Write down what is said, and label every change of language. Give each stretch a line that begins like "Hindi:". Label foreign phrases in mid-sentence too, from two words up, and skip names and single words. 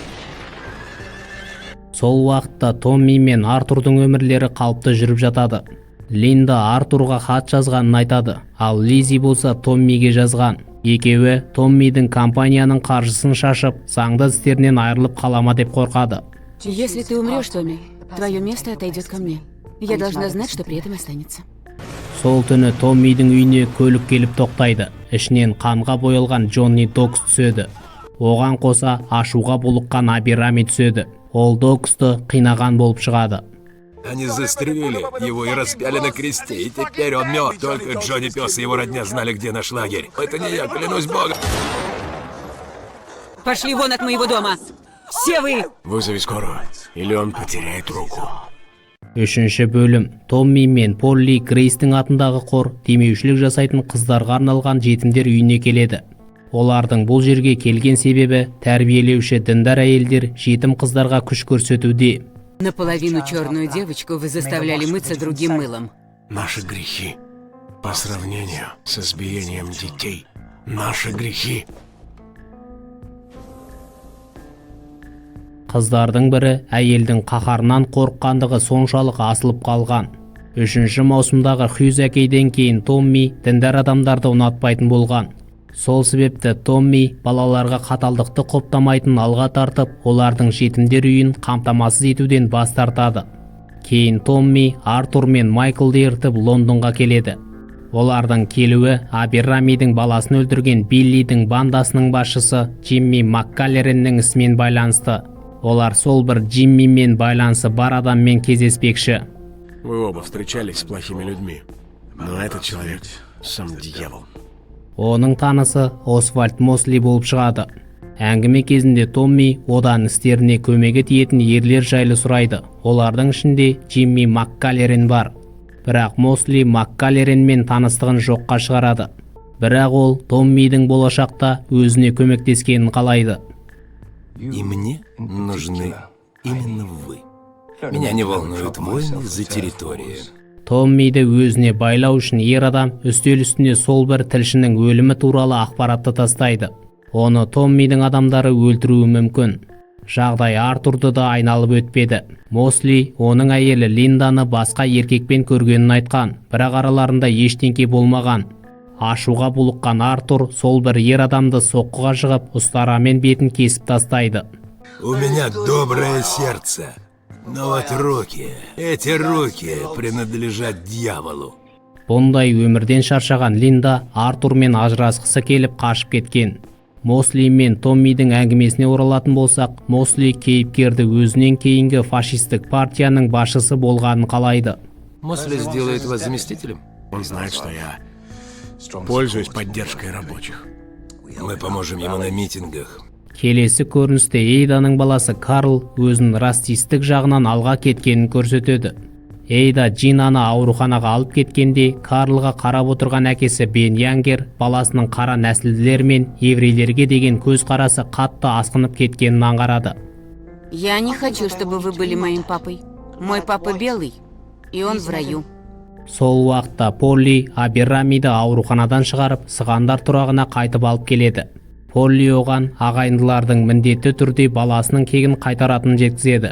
Kazakh: Сол уақытта Томми мен Артурдың өмірлері қалыпты жүріп жатады. Линда Артурға хат жазғанын айтады, ал Лизи болса Томмиге жазған. Екеуі Томмидің компанияның қаржысын шашып, заңды істерінен айырылып қалама деп қорқады.
Russian: Если ты умрешь, Томми, твое место отойдет ко мне. Я должна знать, что при этом останется.
Kazakh: Сол түні Томмидің үйіне көлік келіп тоқтайды. Ішінен қанға боялған Джонни Докс түседі. Оған қоса ашуға булыққан Аберрами түседі. Ол Доксты қинаған болып шығады.
Russian: Они застрелили его и распяли на кресте, и теперь он мертв. Только Джонни Пес и его родня знали, где наш лагерь. Это не я, клянусь Богом. Пошли вон от моего дома! Все вы! Вызови скорую, или он потеряет руку.
Kazakh: Үшінші бөлім. Томми мен Полли Грейстің атындағы қор демеушілік жасайтын қыздарға арналған жетімдер үйіне келеді. Олардың бұл жерге келген себебі тәрбиелеуші діндар әйелдер жетім қыздарға күш көрсетуде.
Russian: Наполовину черную девочку вы заставляли мыться другим мылом. Наши грехи по сравнению с избиением детей. Наши грехи.
Kazakh: Қыздардың бірі әйелдің қаһарынан қорыққандығы соншалық асылып қалған. Үшінші маусымдағы Хьюз әкейден кейін Томми діндар адамдарды ұнатпайтын болған. Сол себепті Томми балаларға қаталдықты қоптамайтын алға тартып, олардың жетімдер үйін қамтамасыз етуден бас тартады. Кейін Томми Артур мен Майклды ертіп Лондонға келеді. Олардың келуі Аберрамидің баласын өлтірген Биллидің бандасының басшысы Джимми Маккалереннің ісімен байланысты. Олар сол бір Джимми мен байланысы бар адаммен кездеспекші.
Russian: Вы оба встречались с плохими людьми, но этот человек сам дьявол.
Kazakh: Оның танысы Освальд Мосли болып шығады. Әңгіме кезінде Томми одан істеріне көмегі тиетін ерлер жайлы сұрайды. Олардың ішінде Джимми Маккалерен бар. Бірақ Мосли Маккалеренмен таныстығын жоққа шығарады. Бірақ ол Томмидің болашақта өзіне көмектескенін қалайды.
Russian: И мне нужны именно вы. Меня не волнуют войны за территорию.
Kazakh: Томмиді өзіне байлау үшін ер адам үстел үстіне сол бір тілшінің өлімі туралы ақпаратты тастайды. Оны Томмидің адамдары өлтіруі мүмкін. Жағдай Артурды да айналып өтпеді. Мосли оның әйелі Линданы басқа еркекпен көргенін айтқан, бірақ араларында ештеңке болмаған. Ашуға булыққан Артур сол бір ер адамды соққыға жығып, ұстарамен бетін кесіп тастайды.
Russian: У меня доброе сердце. Но вот эти руки принадлежат дьяволу.
Kazakh: Бұндай өмірден шаршаған Линда Артурмен ажырасқысы келіп қашып кеткен. Мосли мен Томмидің әңгімесіне оралатын болсақ, Мосли кейіпкерді өзінен кейінгі фашистік партияның басшысы болғанын қалайды.
Russian: Мосли сделает вас заместителем? Он знает, что я пользуюсь поддержкой рабочих. Мы поможем ему на митингах.
Kazakh: Келесі көріністе Эйданың баласы Карл өзін расистік жағынан алға кеткенін көрсетеді. Эйда Джинаны ауруханаға алып кеткенде, Карлға қарап отырған әкесі Бен Янгер баласының қара нәсілділер мен еврейлерге деген көзқарасы қатты асқынып кеткенін аңғарады.
Russian: Я не хочу, чтобы вы были моим папой. Мой папа белый, и он в раю.
Kazakh: Сол уақытта Полли Аберрамиді ауруханадан шығарып, сығандар тұрағына қайтып алып келеді. Полли оған ағайындылардың міндетті түрде баласының кегін қайтаратынын жеткізеді.